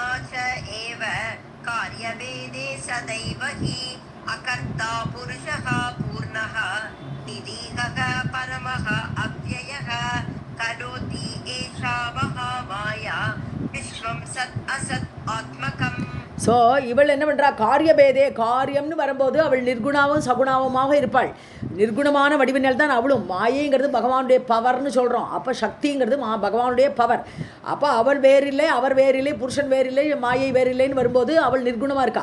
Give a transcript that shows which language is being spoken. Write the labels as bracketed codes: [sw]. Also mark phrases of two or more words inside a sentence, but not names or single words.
[sa] च एव कार्यभेदे सदैव हि अकर्ता पुरुषः पूर्णः निरीहः परमः अव्ययः करोति एषा महामाया विश्वं सत् असत् आत्मकम्. [ta] ஸோ இவள் என்ன பண்ணுறா? காரியபேதே, காரியம்னு வரும்போது அவள் நிர்குணாவும் சகுணாவுமாக இருப்பாள். நிர்குணமான வடிவினால் தான் அவளும். மாயைங்கிறது பகவானுடைய பவர்னு சொல்கிறோம். அப்போ சக்திங்கிறது பகவானுடைய பவர். அப்போ அவள் வேறில்லை, அவர் வேறில்லை, புருஷன் வேறில்லை, மாயை வேறில்லைன்னு வரும்போது அவள் நிர்குணமாக இருக்கா.